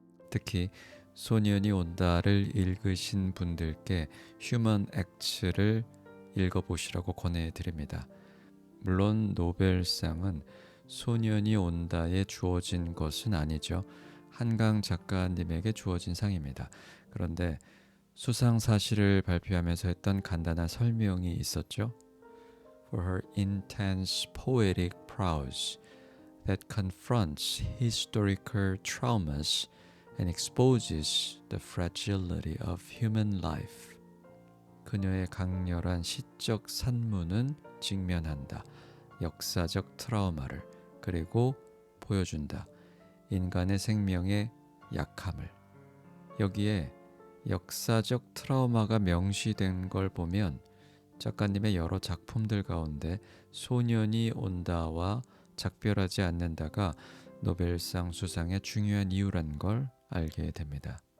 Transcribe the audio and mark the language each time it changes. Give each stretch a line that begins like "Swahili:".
Korean: 특히 소년이 온다를 읽으신 분들께 휴먼 액츠를 읽어보시라고 권해드립니다. 물론 노벨상은 소년이 온다에 주어진 것은 아니죠. 한강 작가님에게 주어진 상입니다. 그런데 수상 사실을 발표하면서 했던 간단한 설명이 있었죠.
English: For her intense poetic prose that confronts historical traumas and exposes the fragility of human life.
Korean: 그녀의 강렬한 시적 산문은 직면한다. 역사적 트라우마를 그리고 보여준다. 인간의 생명의 약함을. 여기에 역사적 트라우마가 명시된 걸 보면 작가님의 여러 작품들 가운데 소년이 온다와 작별하지 않는다가 노벨상 수상의 중요한 이유란 걸 알게 됩니다.